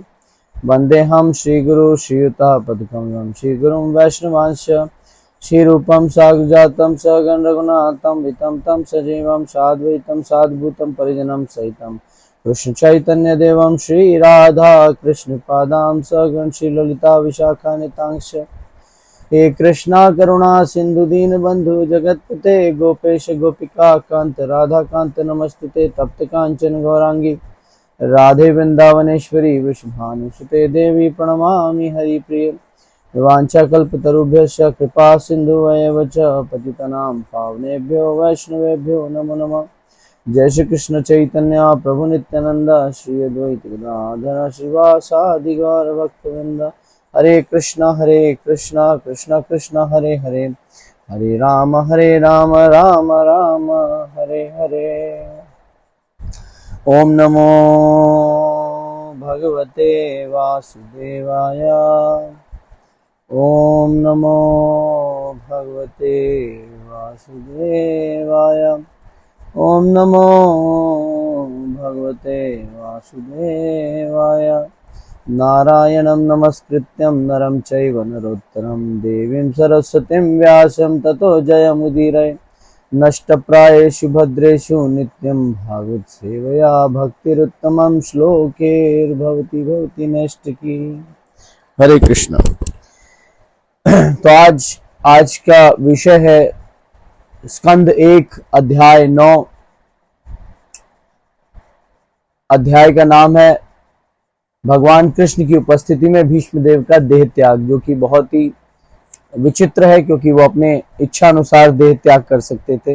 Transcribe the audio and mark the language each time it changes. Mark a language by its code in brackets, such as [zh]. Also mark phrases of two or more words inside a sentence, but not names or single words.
[sa] वन्देऽहं श्रीगुरु श्रीयुतापदकमलं श्रीगुरुं वैष्णवांश्च श्रीरूपं साग्रजातं सगण रघुनाथं वितं तं सजीवं साद्वैतं साद्भूतं परिजनं सहितं कृष्ण चैतन्य देवं श्री राधा कृष्ण पादां सगण श्री ललिता विशाखान्वितांश्च। हे कृष्णा करुणा सिंधु दीन बंधु जगतपते गोपेश गोपिका कांत राधा कांत नमस्तुते तप्त कांचन गौरांगी राधे वृंदावनेश्वरी वृषभानुसुते देवी प्रणमामि हरिप्रिय। वाञ्छाकल्पतरुभ्यश्च कृपा सिन्धुवैव च पतितनां पावनेभ्यो वैष्णवेभ्यो नमो नमः। जय श्री कृष्ण चैतन्य प्रभु नित्यानंद श्री अद्वैत गदाधर श्रीवासादि गौर भक्तवृंद। हरे कृष्णा कृष्णा कृष्णा हरे हरे, हरे राम राम राम हरे हरे। ओम नमो भगवते वासुदेवाय। ओम नमो भगवते वासुदेवाय। ओम नमो भगवते वासुदेवाय। नारायणं नमस्कृत्यं नरं चैव नरोत्तरं देवीं सरस्वतीं व्यासं ततो जयमुदीरये। नष्टप्रायेषु भद्रेषु नित्यं भागवत सेवया भक्तिरुत्तमं श्लोकैर्भवति भवति नैष्टिकी। हरे कृष्ण। [hi] तो आज का विषय है स्कंद 1 अध्याय 9। अध्याय का नाम है भगवान कृष्ण की उपस्थिति में भीष्म देव का देह त्याग, जो कि बहुत ही विचित्र है क्योंकि वो अपने इच्छा अनुसार देह त्याग कर सकते थे।